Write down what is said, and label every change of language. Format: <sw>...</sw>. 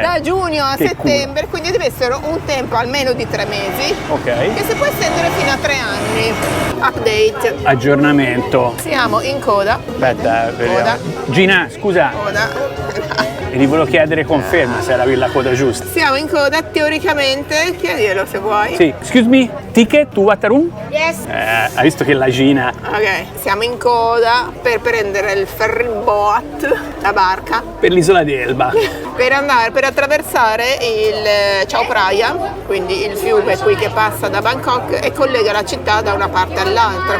<it>Da giugno a settembre, quindi deve essere un tempo almeno di 3 mesi. Ok. Che si può estendere fino a 3 anni.</it> <en>Update.</en> <it>Aggiornamento. Siamo in coda. Aspetta, vediamo. Gina, scusa. Coda. E ti volevo chiedere conferma se era la coda giusta. Siamo in coda teoricamente, chiedilo se vuoi. Sì,</it> <en>excuse me, ticket to Waterroom? Yes.</en> <it>Hai visto che la Gina... Ok, siamo in coda per prendere il ferry boat, la barca, Per l'isola di Elba. per attraversare il Chao Phraya, quindi il fiume qui che passa da Bangkok e collega la città da una parte all'altra.</it>